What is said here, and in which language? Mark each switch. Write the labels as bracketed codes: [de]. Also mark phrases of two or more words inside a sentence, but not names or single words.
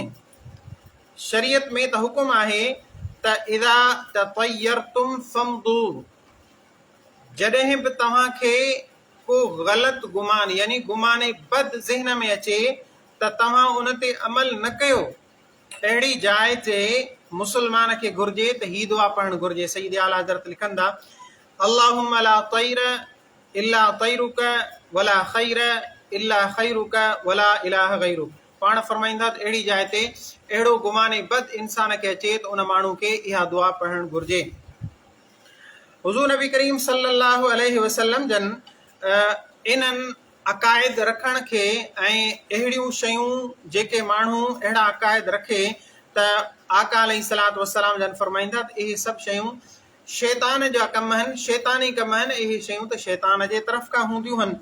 [sd] शरीयत में त हुकुम आहे त [ar] إذا تطيرتم فامضوا, [sd] जॾहिं बि तव्हांखे को ग़लति गुमान यानी गुमाने बद ज़हन में अचे त तव्हां उन ते अमल न कयो। अहिड़ी जाइ ते मुसलमान खे घुर्जे त ही दुआ पढ़णु घुर्जे। सईद आला हज़रत लिखनि था, [ar] اللهم لا طير إلا طيرك ولا خير إلا خيرك ولا إله غيرك. [sd] पाण फरमाईंदा त अहिड़ी जाइ ते अहिड़ो गुमाने बद इंसान खे अचे त उन माण्हू खे इहा दुआ पढ़णु घुर्जे। हुज़ूर नबी करीम [ar] صلى الله عليه وسلم [sd] जन इन्हनि अक़ाइद रखण खे ऐं अहिड़ियूं शयूं जेके माण्हू अहिड़ा अक़ाइद रखे त आका [ar] عليه الصلاة والسلام [sd] जन फरमाईंदा त इहे सभु शयूं शैतान जा कम आहिनि, शैतानी कम आहिनि, इहे शयूं त शैतान जे तरफ़ खां हूंदियूं आहिनि।